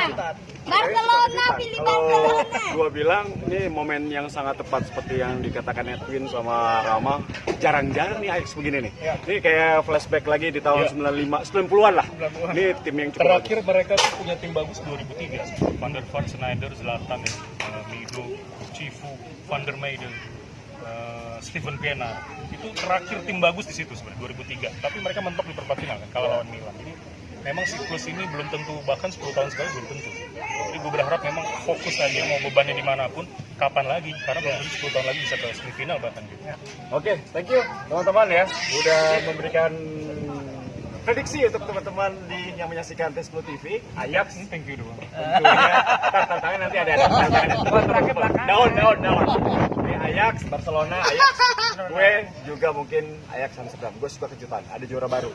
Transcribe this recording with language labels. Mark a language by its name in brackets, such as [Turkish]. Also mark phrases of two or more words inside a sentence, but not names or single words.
[Indonesian] Kejutan. Barcelona pilih Kalau Barcelona. gua bilang ini momen yang sangat tepat seperti yang dikatakan Edwin sama Rama. Jarang-jarang nih Ajax begini nih. Ya. Ini kayak flashback lagi di tahun Ya. 90-an lah. 90-an. Ini tim yang cukup Terakhir mereka tuh punya tim bagus 2003. Van der Vaart, Sneijder, Zlatan, Mido, Cifu, Van der Meijden, Steven Pienaar. Itu terakhir tim bagus di situ sebenarnya 2003. Tapi mereka mentok di perempat final kan, kalah lawan Milan. Jadi memang siklus ini belum tentu, bahkan 10 tahun sekali belum tentu. Jadi gue berharap memang fokus aja, mau bebannya dimanapun, kapan lagi, karena belum tentu 10 tahun lagi bisa ke semifinal bahkan gitu. Oke, [English] thank you [Indonesian] teman-teman ya, udah memberikan prediksi untuk teman-teman yang menyaksikan T10 TV. Ajax, [English] Thank you [Indonesian] doang. tentunya tantangan nanti ada tantangan. Daun. Ini Ajax, Barcelona, Ajax. Gue juga mungkin Ajax Amsterdam. Gue suka kejutan, ada juara baru.